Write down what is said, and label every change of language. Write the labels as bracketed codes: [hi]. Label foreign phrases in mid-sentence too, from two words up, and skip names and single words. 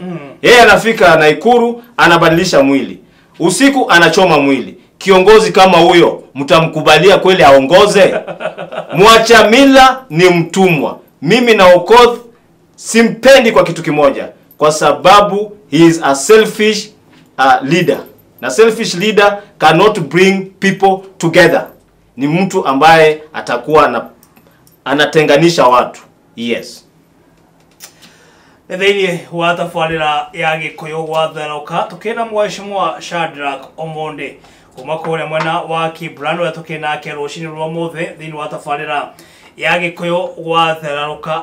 [sw] Yeye anafika Naikuru, anabadilisha mwili. Usiku anachoma mwili. Kiongozi kama huyo mtamkubalia kweli aongoze? Mwacha mila ni mtumwa. Mimi na Okoth simpendi kwa kitu kimoja, kwa sababu [en] he is a selfish leader. Na selfish leader cannot bring people together. [sw] Ni mtu ambaye atakuwa anatenganisha watu. [en] Yes. [ki] Thĩinĩ wa tabarĩra ya Gĩkũyũ gwatheroka tukĩna Mheshimiwa Shadrack Omondi kuma kũrĩa mwena wa Kibra, ũrĩa tũkĩnake rũcinĩ rwa mũthĩ thĩinĩ wa tabarĩra ya Gĩkũyũ gwatheroka.